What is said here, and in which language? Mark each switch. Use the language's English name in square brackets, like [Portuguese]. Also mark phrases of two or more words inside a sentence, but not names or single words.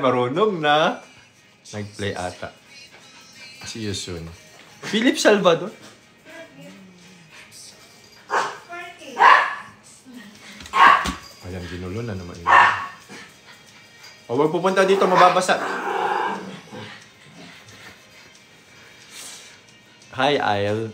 [Filipino] Marunong na. Nag-play ata. [English] See you soon. [Filipino] Philip Salvador. Ayan, ginulo na naman. O, huwag pupunta dito, mababasa. Hi, Isle.